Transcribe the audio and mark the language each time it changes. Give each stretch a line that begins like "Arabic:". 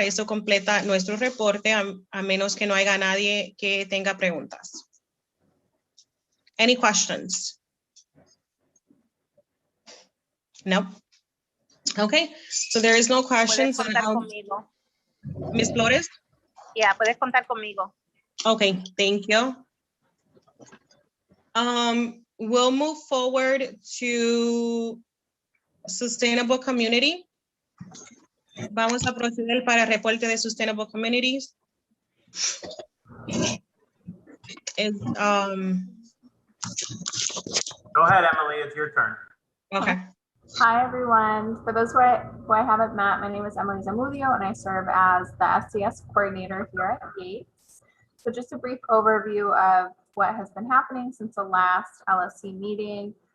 Spanish: Eso completa nuestro reporte a menos que no haya nadie que tenga preguntas.
English: Any questions? No? Okay, so there is no
Spanish: Puedes
English: questions.
Spanish: contar conmigo.
English: Ms. Flores?
Spanish: Ya, puedes contar conmigo.
English: Okay, thank you. We'll move forward to Sustainable Community.
Spanish: Vamos a proceder para el reporte de Sustainable Communities.
English: Is, Go ahead, Emily, it's your turn. okay, Hi, everyone. For those who I haven't met, my name is Emily Zamudio, and I serve as the SCS coordinator here at Yates. So just a brief overview of what has been happening since the last LSC meeting.